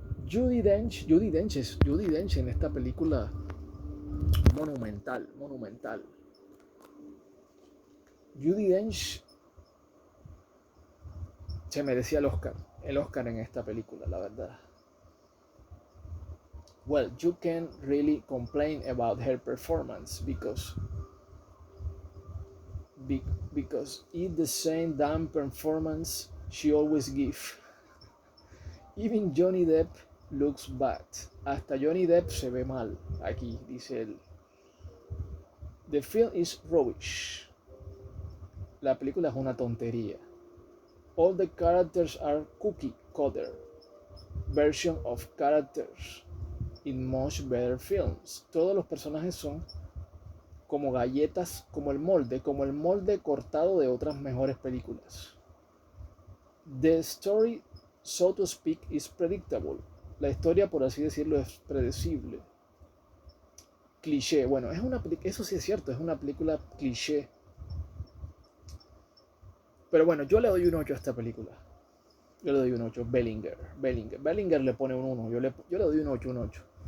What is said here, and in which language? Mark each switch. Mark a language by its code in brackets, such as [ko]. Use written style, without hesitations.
[es] Judi Dench en esta película monumental. Judi Dench se merecía el Oscar en esta película, la verdad. [en] Well, you can't really complain about her performance because it's the same damn performance she always gives. Even Johnny Depp looks bad. [es] Hasta Johnny Depp se ve mal aquí, dice él. [en] The film is rubbish. [es] La película es una tontería. [en] All the characters are cookie cutter version of characters in much better films. [es] Todos los personajes son como galletas, como el molde cortado de otras mejores películas. [en] The story, so to speak, is predictable. [es] La historia, por así decirlo, es predecible. Cliché, bueno, eso sí es cierto, es una película cliché. Pero bueno, yo le doy un 8 a esta película. Yo le doy un 8. Bellinger le pone un 1. Yo le doy un 8.